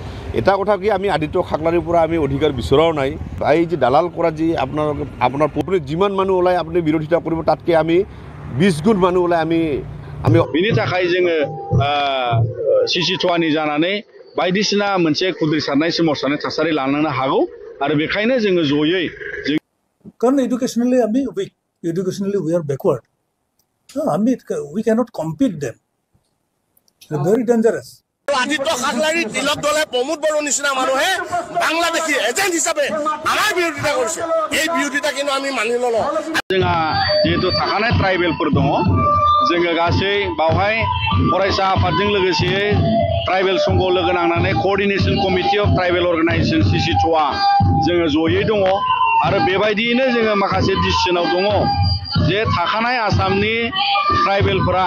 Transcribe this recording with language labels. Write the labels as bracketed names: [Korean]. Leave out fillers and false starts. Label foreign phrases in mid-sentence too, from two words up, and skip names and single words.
[Assamese] এটা কথা কি আমি আদিত্য খাকলাৰীৰ পৰা আমি অধিকাৰ বিচৰাও নাই। এই যে দালাল কৰা যি আপোনাৰ আপুনি যিমান মানুহ ওলাই আপুনি বিৰোধিতা কৰিব তাতকৈ আমি 20 গুণ মানুহ ওলাই আমি [Bodo] बिनि थाखाय जोङो सिसिथुवानि जानानै बायदिसिना मोनसे खुद्रिसारनाय सोमावसारनाय थासारि लानांनो हागौ आरो बेखायनो जोङो जयै [English] কাৰণ educationally আমি weak educationally we are backward আমি we cannot compete them very dangerous [Assamese] আদিত্য খাকলাৰী তিলক দলে প্ৰমোদ বড়ো নিচিনা মানুহে বাংলাদেশী এজেন্ট হিচাপে আমাৰ বিৰোধিতা কৰিছে এই বিৰোধিতা কিন্তু আমি মানি ললো [Bodo] जोंहा जेहेतु थाखानाय ट्राइबेलफोर दङ जोङो गासै बावहाय फरायसा आफादजों लोगोसे ट्राइबेल संघ लोगो नांनानै कोअर्डिनेशन कमिटि अफ ट्राइबेल अर्गानाइजेशन सिसिथुवा जोङो जयै दङ आरो बेबायदियैनो जोङो माखासे डिसिसनाव दङ जे थाखानाय आसामनि ट्राइबेलफोरा